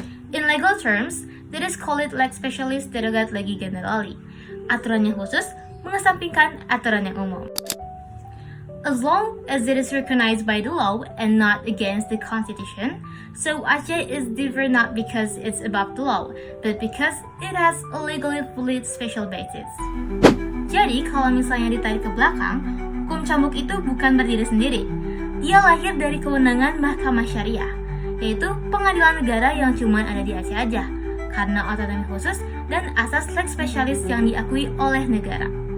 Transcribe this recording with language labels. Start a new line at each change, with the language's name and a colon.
English: In legal terms, that is called
Latin: leg specialist derogat legi generali.
Indonesian: Aturan yang khusus mengesampingkan aturan yang umum.
English: As long as it is recognized by the law and not against the constitution, so Aceh is different not because it's above the law, but because it has a legally valid special basis.
Indonesian: Jadi kalau misalnya ditarik ke belakang, hukum cambuk itu bukan berdiri sendiri. Ia lahir dari kewenangan Mahkamah Syariah, yaitu pengadilan negara yang cuma ada di Aceh aja, karena otonomi khusus dan asas leg spesialis yang diakui oleh negara.